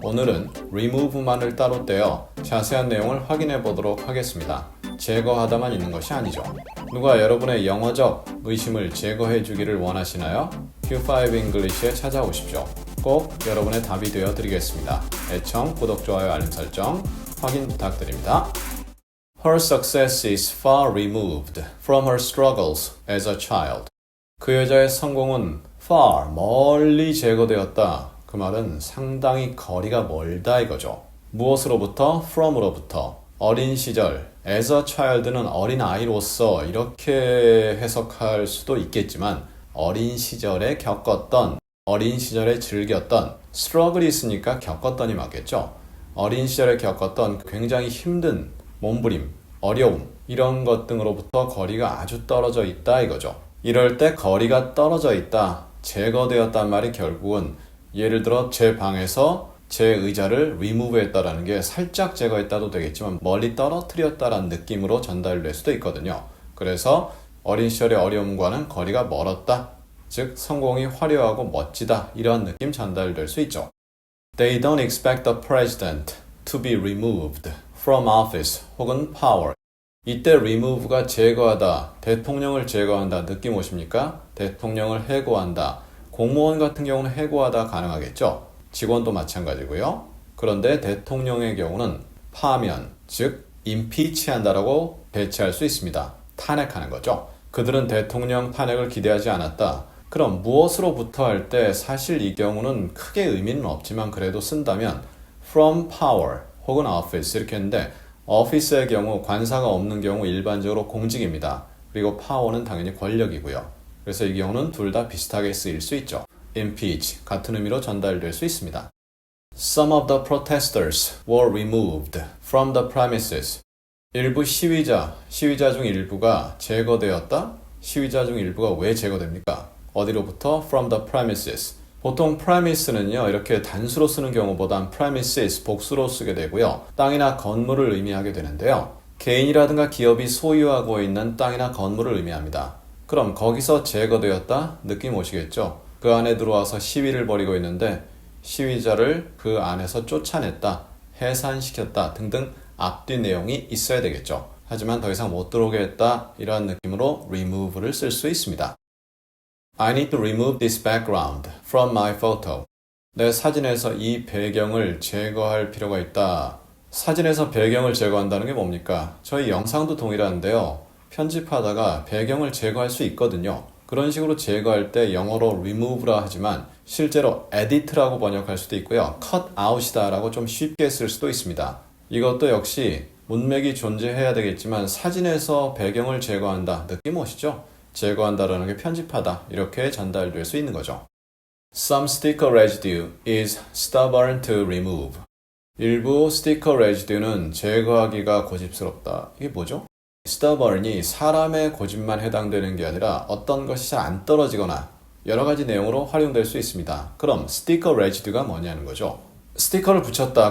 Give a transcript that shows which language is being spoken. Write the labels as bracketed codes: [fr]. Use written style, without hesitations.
[ko] 오늘은 remove만을 따로 떼어 자세한 내용을 확인해 보도록 하겠습니다. 제거하다만 있는 것이 아니죠. 누가 여러분의 영어적 의심을 제거해 주기를 원하시나요? Q5 English에 찾아오십시오. 꼭 여러분의 답이 되어 드리겠습니다. 애청, 구독, 좋아요, 알림 설정 확인 부탁드립니다. [en] Her success is far removed from her struggles as a child. [ko] 그 여자의 성공은 far, 멀리 제거되었다. 그 말은 상당히 거리가 멀다 이거죠. 무엇으로부터? from으로부터. 어린 시절, [en] as a child [ko] 는 어린 아이로서 이렇게 해석할 수도 있겠지만 어린 시절에 겪었던, 어린 시절에 즐겼던, struggle이 있으니까 겪었던이 맞겠죠. 어린 시절에 겪었던 굉장히 힘든 몸부림, 어려움 이런 것 등으로부터 거리가 아주 떨어져 있다 이거죠. 이럴 때 거리가 떨어져 있다, 제거되었단 말이 결국은 예를 들어 제 방에서 제 의자를 remove 했다라는 게 살짝 제거했다도 되겠지만 멀리 떨어뜨렸다라는 느낌으로 전달될 수도 있거든요. 그래서 어린 시절의 어려움과는 거리가 멀었다. 즉 성공이 화려하고 멋지다 이런 느낌 전달될 수 있죠. [en] They don't expect the president to be removed from office [ko] 혹은 [en] power. [ko] 이때 remove가 제거하다, 대통령을 제거한다 느낌 오십니까? 대통령을 해고한다. 공무원 같은 경우는 해고하다 가능하겠죠. 직원도 마찬가지고요. 그런데 대통령의 경우는 파면, 즉 impeach한다라고 배치할 수 있습니다. 탄핵하는 거죠. 그들은 대통령 탄핵을 기대하지 않았다. 그럼 무엇으로부터 할 때 사실 이 경우는 크게 의미는 없지만 그래도 쓴다면 [en] from power [ko] 혹은 office 이렇게 했는데 office의 경우 관사가 없는 경우 일반적으로 공직입니다. 그리고 power는 당연히 권력이고요. 그래서 이 경우는 둘 다 비슷하게 쓰일 수 있죠. impeach 같은 의미로 전달될 수 있습니다. [en] Some of the protesters were removed from the premises. [ko] 일부 시위자 중 일부가 제거되었다? 시위자 중 일부가 왜 제거됩니까? 어디로부터? [en] From the premises. [ko] 보통 premises는요, 이렇게 단수로 쓰는 경우보단 premises, 복수로 쓰게 되고요. 땅이나 건물을 의미하게 되는데요. 개인이라든가 기업이 소유하고 있는 땅이나 건물을 의미합니다. 그럼 거기서 제거되었다? 느낌 오시겠죠? 그 안에 들어와서 시위를 벌이고 있는데 시위자를 그 안에서 쫓아냈다, 해산시켰다 등등 앞뒤 내용이 있어야 되겠죠. 하지만 더 이상 못 들어오게 했다 이런 느낌으로 remove를 쓸 수 있습니다. [en] I need to remove this background from my photo. [ko] 내 사진에서 이 배경을 제거할 필요가 있다. 사진에서 배경을 제거한다는 게 뭡니까? 저희 영상도 동일한데요. 편집하다가 배경을 제거할 수 있거든요. 그런 식으로 제거할 때 영어로 remove라 하지만 실제로 edit라고 번역할 수도 있고요. cut out이다 라고 좀 쉽게 쓸 수도 있습니다. 이것도 역시 문맥이 존재해야 되겠지만 사진에서 배경을 제거한다. 느낌 오시죠? 제거한다라는 게 편집하다 이렇게 전달될 수 있는 거죠. [en] Some sticker residue is stubborn to remove. [ko] 일부 스티커 레지듀는 제거하기가 고집스럽다. 이게 뭐죠? stubborn이 사람의 고집만 해당되는 게 아니라 어떤 것이 잘 안 떨어지거나 여러 가지 내용으로 활용될 수 있습니다. 그럼 스티커 레지듀가 뭐냐는 거죠. 스티커를 붙였다.